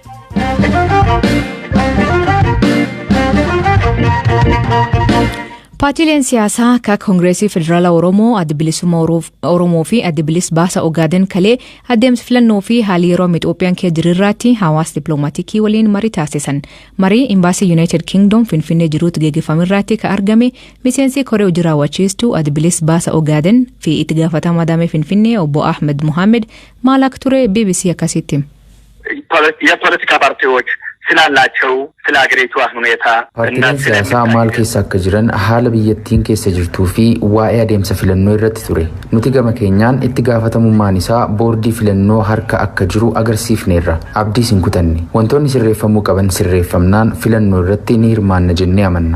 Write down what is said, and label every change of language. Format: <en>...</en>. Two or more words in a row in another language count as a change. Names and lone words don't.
<om>Paartiileen siyaasaa akka Koongireesii Federaalaa Oromoo, Adda Bilisummaa Oromoo fi Adda Bilisa Baasaa Ogaaden kalee adeemsa filannoo fi haalli yeroo Itoophiyaan keessa jiru irratti hawaasa dippiloomaatiikii waliin marii taasisan. Marii Imbaasii United Kingdom Finfinnee jiruutti gaggeeffame irratti kan argame miseensi koree hojii raawwachiistuu Adda Bilisa Baasaa Ogaaden fi itti gaafatamaa damee Finfinnee obbo Ahmed Muhammed maal akka ture BBC akkasitti.</om> <am>የፖለቲካ ፓርቲዎች ስላላቸው ስለ አገሪቷ ሁኔታ</am> <om>ፓርቲleen siyaasaa maal keessa akka jiran haala biyyattiin keessa jirtuu fi waa'ee adeemsa filannoo irratti ture. Nuti gama keenyaan itti gaafatamummaan isaa boordii filannoo harka akka jiru agarsiifneerra. Abdiis hin kutanne. Wantoonni sirreeffamuu qaban sirreeffamnaan filannoo irratti ni hirmaanna jennee amanna.</om>